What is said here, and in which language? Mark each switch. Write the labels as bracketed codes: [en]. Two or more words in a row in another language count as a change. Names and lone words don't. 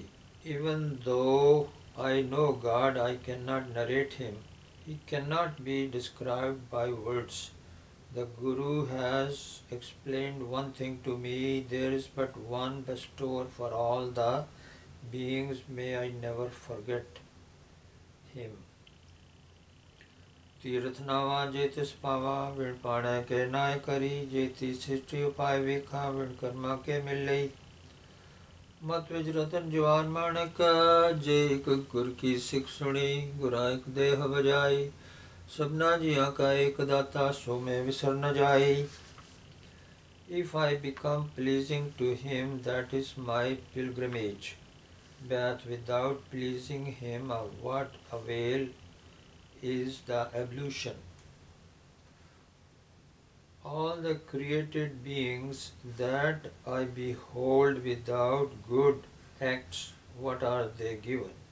[en] Even though I know God, I cannot narrate him. He cannot be described by words. The Guru has explained one thing to me. There is but one bestower for all the beings. May I never forget him. [pa] ਤੀਰਥ ਨਾਵਾ ਜੇ ਤਿਸ ਪਾਵਾ ਵਿਣ ਪਾਣੈ ਕੇ ਨਾਇ ਕਰੀ ਜੇਤੀ ਸ੍ਰਿਸ਼ਟਿ ਉਪਾਇ ਵੇਖਾ ਵਿਣ ਕਰਮਾ ਕੇ ਮਿਲਈ ਮਤ ਵਿਚ ਰਤਨ ਜਵਾਨ ਮਾਣਕ ਜੇ ਇਕ ਗੁਰ ਕੀ ਸਿਖ ਸੁਨੀ ਗੁਰਾ ਇਕ ਦੇਹ ਬਜਾਈ ਸਭਨਾ ਜੀਆ ਕਾ ਇਕ ਦਾਤਾ ਸੋ ਮੈਂ ਵਿਸਰ ਨ ਜਾਏ. [en] If I become pleasing to him, that is my pilgrimage. But without pleasing him, of what avail is the ablution? All the created beings that I behold without good acts, what are they given?